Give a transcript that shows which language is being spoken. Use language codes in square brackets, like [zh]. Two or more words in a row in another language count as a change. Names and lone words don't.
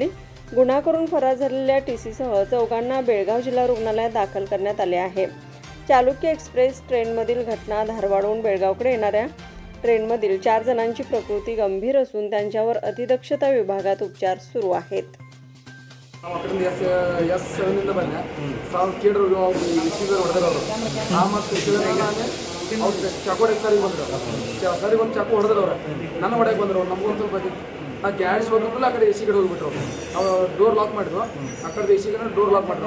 [mr] गुन्हा करून फरार झालेल्या टीसीसह चौघांना बेळगाव जिल्हा रुग्णालयात दाखल करण्यात आले आहे. चालुक्य एक्सप्रेस ट्रेनमधील घटना. धारवाडहून बेळगावकडे येणाऱ्या ट्रेनमधील 4 जणांची प्रकृती गंभीर असून त्यांच्यावर अतिदक्षता विभागात उपचार सुरू आहेत. [kn] ಚಾಕು ಹೊಡೆದ್ರು ನನ್ನ ಹೊಡೆಯಕ್ಕೆ ಬಂದರು. ನಮಗೊಂದು ಸ್ವಲ್ಪ ಆ ಗ್ಯಾಸ್ ಹೋದ್ಮೇಲೆ ಆ ಕಡೆ ಎ ಸಿ ಕಡೆ ಹೋಗ್ಬಿಟ್ರು. ಅವ್ರು ಡೋರ್ ಲಾಕ್ ಮಾಡಿದ್ರು. ಆ ಕಡೆ ಎ ಸಿ ಕಡೆ ಡೋರ್ ಲಾಕ್ ಮಾಡಿದ್ರು.